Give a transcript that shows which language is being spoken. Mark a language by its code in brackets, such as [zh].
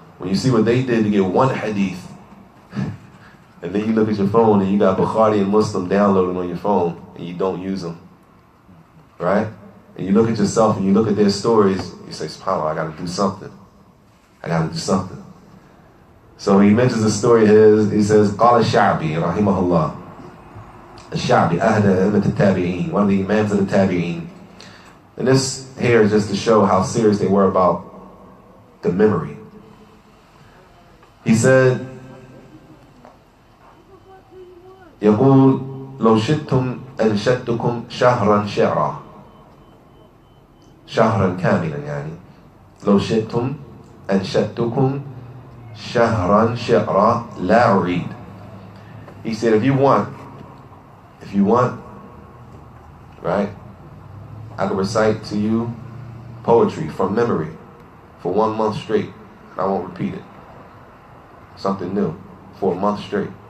[en] When you see what they did to get one hadith, and then you look at your phone and you got Bukhari and Muslim downloaded on your phone, and you don't use them, right? And you look at yourself and you look at their stories, you say, SubhanAllah, I got to do something. I got to do something. So he mentions a story here. He says, [ar] قال الشعبي رحمه الله. الشعبي أحد أئمة التابعين, [en] one of the imams of the tabi'een. And this here is just to show how serious they were about the memory. He said, [ar] يقول لو شئتم أنشدتكم شهرا شعرا شهرا كاملا يعني لو شئتم أنشدتكم شهرا شعرا لا أريد. [en] He said, if you want, right, I can recite to you poetry from memory for 1 month straight, and I won't repeat it. Something new for a month straight.